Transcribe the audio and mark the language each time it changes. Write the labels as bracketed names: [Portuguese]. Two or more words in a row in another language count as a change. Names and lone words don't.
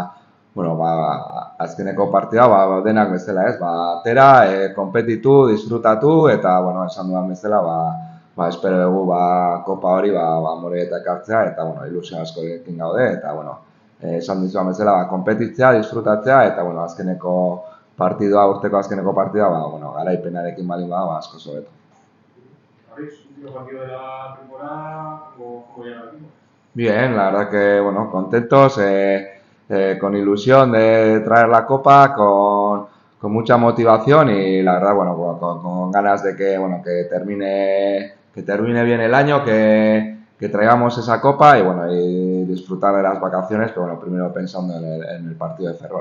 [Basque] azkeneko partida, denak bezala, atera, konpetitu, disfrutatu, eta, esan dudan bezala, espero dugu, kopa hori, Amorebieta ekartzea, eta, ilusio askorekin gaude, eta, esan dizuan bezala, konpetitzea, disfrutatzea, eta, azkeneko partidua, urteko azkeneko partida, garaipenarekin balin asko zobeto. [Spanish] Último partido de la temporada, ¿cómo llega el equipo? Bien, la verdad que, contentos, con ilusión de traer la copa, con mucha motivación y la verdad, con ganas de que termine bien el año, que traigamos esa copa y disfrutar de las vacaciones, pero primero pensando en el partido de Ferrol.